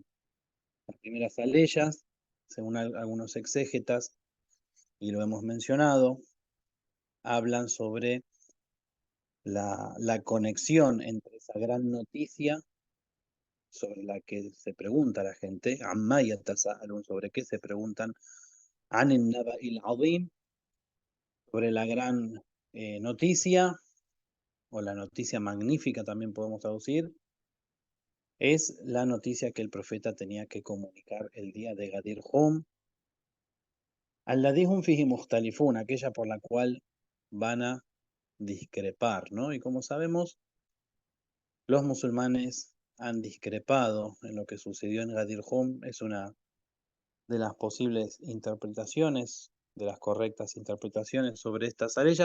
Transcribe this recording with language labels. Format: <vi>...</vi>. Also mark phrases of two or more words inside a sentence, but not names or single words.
<es>Las primeras aleyas, según algunos exégetas, y lo hemos mencionado, hablan sobre la conexión entre esa gran noticia sobre la que se pregunta la gente,</es> <ar>عمّ يتساءلون,</ar> <es>sobre qué se preguntan,</es> <ar>عن النبإ العظيم,</ar> <es>sobre la gran noticia, o la noticia magnífica también podemos traducir, es la noticia que el profeta tenía que comunicar el día de Gadir Hum,</es> <ar>الذي هم فيه مختلفون,</ar> <es>aquella por la cual van a discrepar, ¿no? Y como sabemos, los musulmanes han discrepado en lo que sucedió en Gadir Hum. Es una de las posibles interpretaciones, de las correctas interpretaciones sobre estas arellas.</es>